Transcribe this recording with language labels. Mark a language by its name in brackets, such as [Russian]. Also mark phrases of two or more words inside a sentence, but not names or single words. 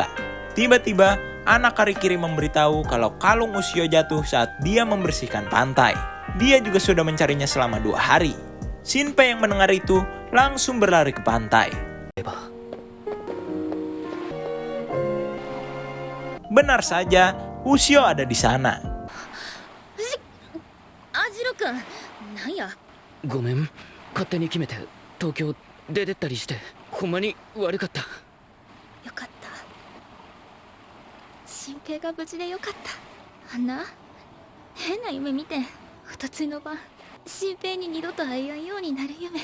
[Indonesian] Tiba-tiba, anak Karikiri memberitahu kalau kalung Ushio jatuh saat dia membersihkan pantai. Dia juga sudah mencarinya selama 2 hari. Shinpei yang mendengar itu langsung berlari ke pantai. Benar saja, Ushio ada di sana. [Japanese] あじろくん、なんや。ごめん、勝手に決めて東京出てったりしてほんまに悪かった。よかった。新平が無事でよかった。あんな変な夢見て、おとついの晩新平に二度と会えやんようになる夢。